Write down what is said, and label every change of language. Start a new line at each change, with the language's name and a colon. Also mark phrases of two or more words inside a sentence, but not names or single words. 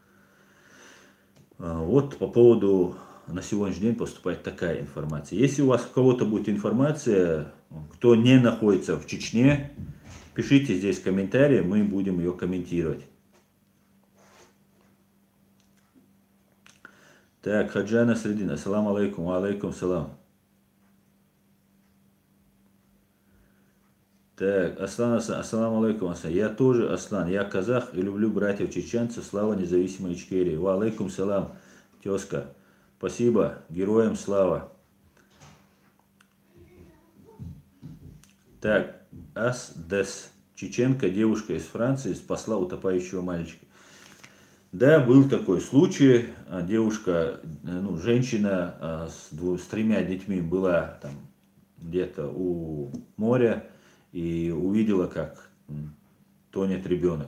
Russian: Вот по поводу на сегодняшний день поступает такая информация. Если у вас у кого-то будет информация, кто не находится в Чечне, пишите здесь комментарии, мы будем ее комментировать. Так, Хаджана Средина,
Arabic: السلام عليكم, عليكم السلام.
Russian: Так, Аслан,
Arabic: السلام عليكم,
Russian: Аслан. Я тоже Аслан, я казах и люблю братьев чеченцев, слава независимой Ичкерии.
Arabic: وعليكم السلام,
Russian: тезка. Спасибо, героям слава. Так, Асдес, чеченка, девушка из Франции, спасла утопающего мальчика. Да, был такой случай, девушка, ну, женщина с 3 детьми была там где-то у моря, и увидела, как тонет ребенок.